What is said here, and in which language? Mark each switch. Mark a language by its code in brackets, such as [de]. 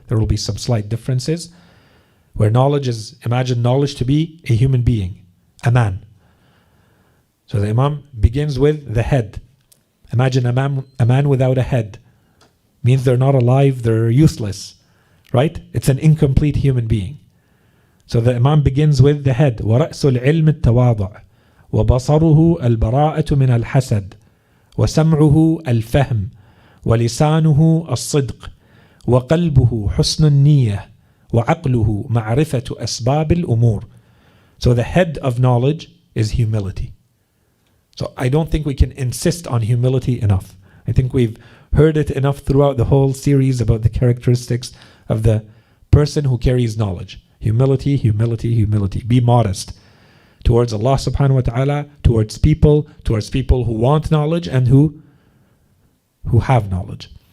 [en] There will be some slight differences. Where knowledge is, imagine knowledge to be a human being, a man. So the Imam begins with the head. Imagine a man without a head. Means they're not alive, they're useless. Right? It's an incomplete human being. So the Imam begins with the head. [ar] وَرَأْسُ الْعِلْمِ التَّوَاضُعُ وَبَصَرُهُ الْبَرَاءَةُ مِنَ الْحَسَدِ وسمعه الفهم ولسانه الصدق وقلبه حسن النية وعقله معرفة أسباب الأمور. [en] So the head of knowledge is humility. So I don't think we can insist on humility enough. I think we've heard it enough throughout the whole series about the characteristics of the person who carries knowledge. Humility, humility, humility. Be modest towards Allah subhanahu wa ta'ala, towards people who want knowledge and who have knowledge.